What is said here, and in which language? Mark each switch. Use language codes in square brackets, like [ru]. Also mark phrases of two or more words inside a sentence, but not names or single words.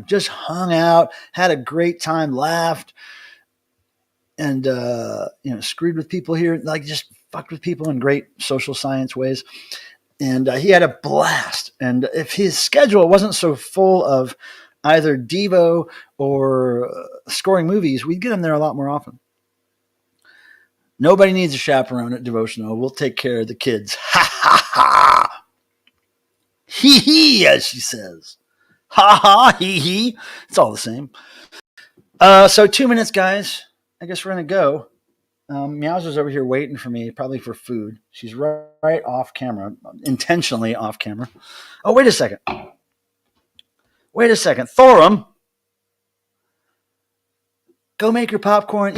[en] Just hung out, had a great time, laughed, and screwed with people here, like just fucked with people in great social science ways. And he had a blast. And if his schedule wasn't so full of either Devo or scoring movies, we'd get him there a lot more often. Nobody needs a chaperone at devotional. We'll take care of the kids. Ha ha ha. Hee hee, as she says. Ha ha, hee hee. It's all the same. So 2 minutes, guys. I guess we're going to go. Meowser's over here waiting for me, probably for food. She's right off camera, intentionally off camera. Oh, wait a second. Thorum, go make your popcorn.